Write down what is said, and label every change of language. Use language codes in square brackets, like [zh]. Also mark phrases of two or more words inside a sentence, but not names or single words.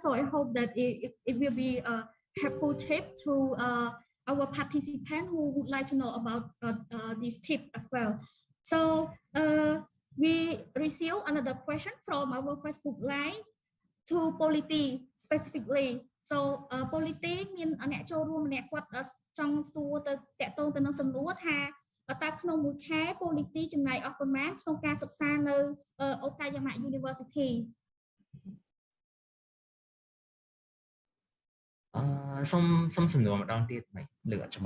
[en] So I hope that it will be a helpful tip to our participants who would like to know about this tip as well. So we received another question from our Facebook Live to Polity specifically. So Polity means [km] អ្នកចូលរួមម្នាក់គាត់ចង់សួរទៅតាក់ទងទៅនឹងសំណួរថាតើក្នុងមួយខែ Polity ចំណាយអស់ប្រមាណក្នុងការសិក្សានៅ Okayama University សុំសំណួរម្ដងទៀតមិនលើអត់ច្បាស់